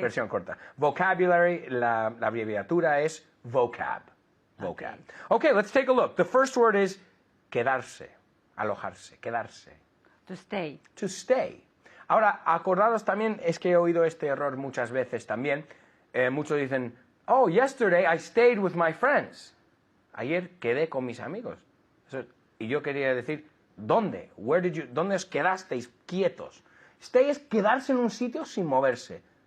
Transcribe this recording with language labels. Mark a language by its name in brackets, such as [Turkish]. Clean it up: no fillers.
[Spanish] versión corta. [English] Vocabulary, [Spanish] la abreviatura es [English] vocab. Vocab. Okay, let's take a look. The first word is quedarse, alojarse, quedarse. To stay. To stay. [Spanish] Ahora, acordados también, es que he oído este error muchas veces también. Muchos dicen, [English] oh, yesterday I stayed with my friends. [Spanish] Ayer quedé con mis amigos. Y yo quería decir, ¿dónde? ¿Dónde os quedasteis quietos? Stay es quedarse en un sitio sin moverse.